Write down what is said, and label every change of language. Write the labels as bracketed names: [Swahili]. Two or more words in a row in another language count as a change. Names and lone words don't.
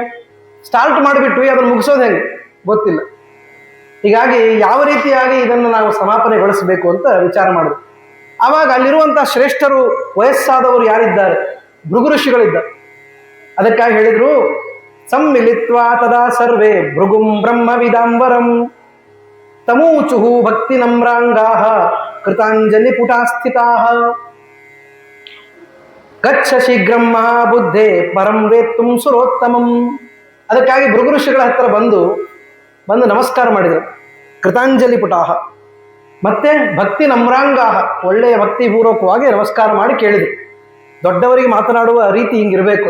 [Kannada] ಸ್ಟಾರ್ಟ್ ಮಾಡಿಬಿಟ್ವಿ, ಅದನ್ನು ಮುಗಿಸೋದು ಹೆಂಗೆ ಗೊತ್ತಿಲ್ಲ. ಹೀಗಾಗಿ ಯಾವ ರೀತಿಯಾಗಿ ಇದನ್ನು ನಾವು ಸಮಾಪನೆಗೊಳಿಸಬೇಕು ಅಂತ ವಿಚಾರ ಮಾಡಿದ್ರು. ಆವಾಗ ಅಲ್ಲಿರುವಂತಹ ಶ್ರೇಷ್ಠರು, ವಯಸ್ಸಾದವರು ಯಾರಿದ್ದಾರೆ? ಭೃಗು ಋಷಿಗಳಿದ್ದಾರೆ. ಅದಕ್ಕಾಗಿ ಹೇಳಿದ್ರು, [Sanskrit] ಸಮ್ಮಿಲಿತ್ವಾ ತದಾ ಸರ್ವೇ ಭೃಗುಂ ಬ್ರಹ್ಮ ವಿದಾಂಬರಂ ತಮೂಚುಹು ಭಕ್ತಿ ನಮ್ರಾಂಗಾಹ ಕೃತಾಂಜಲಿ ಪುಟಾಸ್ಥಿತಾಹ ಗಚ್ಚ ಶೀಘ್ರಂ ಮಹಾಬುದ್ಧೇ ಪರಂ ವೇತ್ತುಂ ಸುರೋತ್ತಮಂ. [Kannada] ಅದಕ್ಕಾಗಿ ಭೃಗು ಋಷಿಗಳ ಹತ್ರ ಬಂದು ನಮಸ್ಕಾರ ಮಾಡಿದರು. [Sanskrit] ಕೃತಾಂಜಲಿ ಪುಟಾಹ [Kannada] ಮತ್ತೆ [Sanskrit] ಭಕ್ತಿ ನಮ್ರಾಂಗಾಹ, [Kannada] ಒಳ್ಳೆಯ ಭಕ್ತಿಪೂರ್ವಕವಾಗಿ ನಮಸ್ಕಾರ ಮಾಡಿ ಕೇಳಿದರು. ದೊಡ್ಡವರಿಗೆ ಮಾತನಾಡುವ ರೀತಿ ಹಿಂಗಿರಬೇಕು.